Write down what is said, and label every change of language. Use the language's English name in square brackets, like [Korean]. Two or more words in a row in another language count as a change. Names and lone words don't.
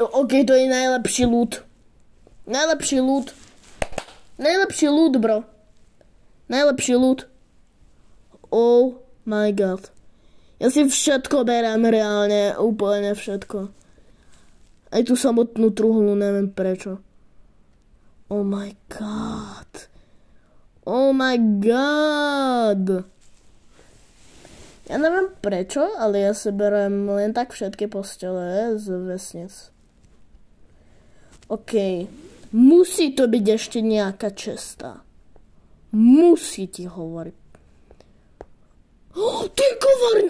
[Slovak] OK, to je najlepší loot. Najlepší loot. Najlepší loot, bro. Najlepší loot. [English] Oh my god. [Slovak] Ja si všetko berám reálne, úplne všetko. Aj tú samotnú truhlu, neviem prečo. [English] Oh my god. Oh my god. [Slovak] Ja neviem prečo, ale ja si berem len tak všetky postele z vesnic. OK. Musí to byť ešte nejaká cesta. Musí ti hovoriť. To je kovárňa.